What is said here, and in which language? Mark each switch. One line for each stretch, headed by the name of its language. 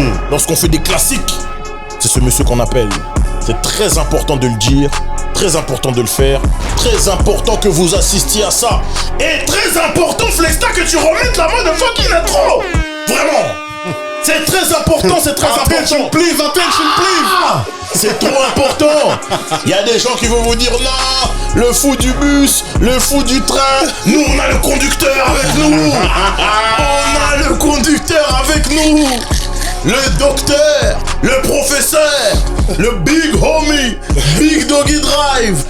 French: Lorsqu'on fait des classiques, c'est ce monsieur qu'on appelle. C'est très important de le dire, très important de le faire, très important que vous assistiez à ça. Et très important, Flexta, que tu remettes la main de fucking intro. Vraiment. C'est très important, c'est très important.
English: Attention please, attention please.
French: C'est trop important. Il y a des gens qui vont vous dire non, le fou du bus, le fou du train. Nous, on a le conducteur avec nous. On a le conducteur avec nous. Le docteur, le professeur, le big homie, Big Doggy Drive.